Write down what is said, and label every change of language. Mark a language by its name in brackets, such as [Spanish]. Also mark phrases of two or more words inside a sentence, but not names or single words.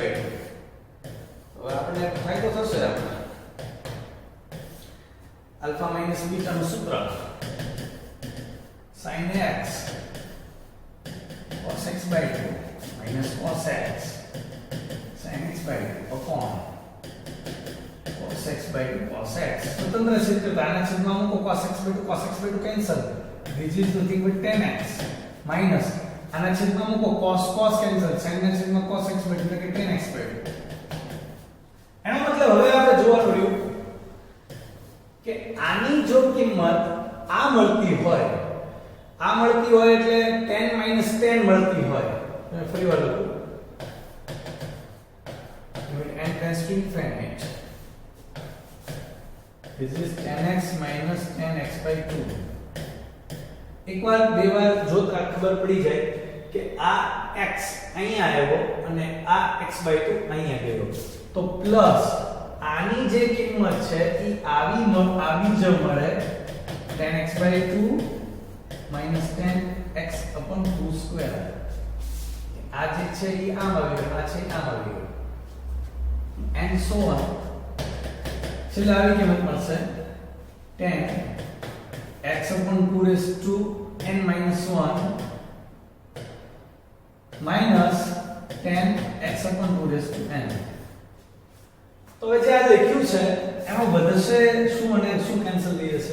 [Gujarati] હવે આપણે ફાયદો થશે. આપણે આલ્ફા માઈનસ બીટા નું સૂત્ર [English] sin x cos x/2 minus cos x sin x/2 upon cos x/2 cos x. [Gujarati] સ્વતંત્ર છે તો આના છેદમાં મૂકો cos x/2 કેન્સલ. [English] this is nothing but tan x minus [Gujarati] આના છેદમાં મૂકો cos કેન્સલ. sin ના છેદમાં cos x/2 એટલે કે tan x/2. એનો મતલબ હવે આપણે જોવાનું રહ્યું કે આની જો કિંમત આ મળતી હોય એટલે tan - tan મળતી હોય. ફરીવાર લખું [English] n tends to infinite. this is tan x minus tan x/2. [Gujarati] એકવાર બે વાર જોતા ખબર પડી જાય કે આ x અહીંયા આવ્યો અને આ x/2 અહીંયા ગયો તો પ્લસ આની જે કિંમત છે એ આવી જ મળે [English] tan x/2 minus tan x/2². [Gujarati] આ જે છે એ આમ આવી ગયો, આ છે આમ આવી ગયો [English] and so on. [Gujarati] છેલ્લે આવી કિંમત મળશે [English] tan x/2n - 1 minus tan x/2n. [Gujarati] તો હવે જે આ લખ્યું છે એમાં વધશે શું અને શું કેન્સલ થઈ જશે?